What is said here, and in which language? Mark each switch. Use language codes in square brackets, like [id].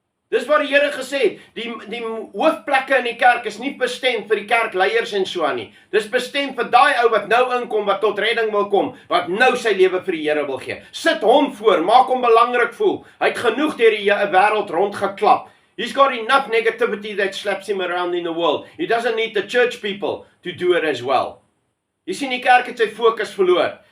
[af] Dis wat die Here gesê het, die hoofplekke in die kerk is nie bestem vir die kerkleiers en so aan nie. Dis bestem vir daai ou wat nou inkom, wat tot redding wil kom, wat nou sy lewe vir die Here wil gee. Sit hom voor, maak hom belangrik voel. Hy het genoeg deur die wêreld rondgeklap. [en] He's got enough negativity that slaps him around in the world. He doesn't need the church people to do it as well. [af] Jy sien, die kerk het sy fokus verloor.